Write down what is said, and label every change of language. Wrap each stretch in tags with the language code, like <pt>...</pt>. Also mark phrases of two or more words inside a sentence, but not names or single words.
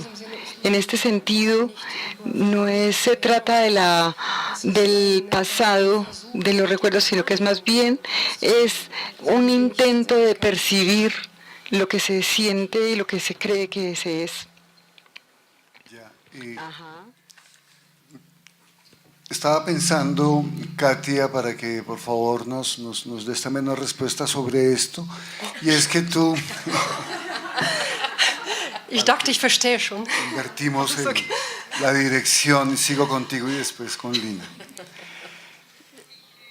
<es>En este sentido, no se trata del pasado, de los recuerdos, sino que es más bien es un intento de percibir lo que se siente y lo que se cree que se es. Estaba pensando, Katia, para que por favor nos des también una respuesta sobre esto, y es que tú...</es> <de>Ich dachte, ich verstehe schon.</de> <es>Invertimos la dirección, sigo contigo y después con Lina.</es>